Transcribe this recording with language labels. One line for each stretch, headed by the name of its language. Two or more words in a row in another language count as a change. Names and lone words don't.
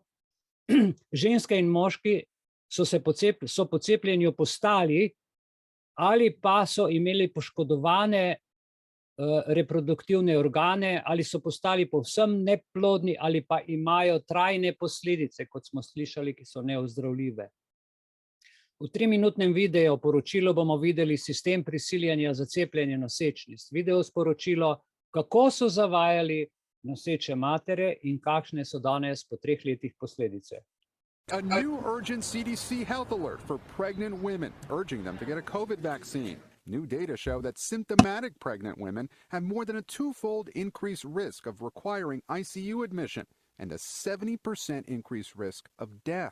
Slovenian: Ženske in moški so po cepljenju postali ali pa so imeli poškodovane reproduktivne organe, ali so postali povsem neplodni, ali pa imajo trajne posledice, kot smo slišali, ki so neozdravljive. V 3-minutnem videu poročilu bomo videli sistem prisiljanja za cepljenje nosečnic. Video sporočilo, kako so zavajali noseče matere in kakšne so danes po 3 letih posledice.
English: A new urgent CDC health alert for pregnant women, urging them to get a COVID vaccine. New data show that symptomatic pregnant women have more than a 2-fold increased risk of requiring ICU admission and a 70% increased risk of death.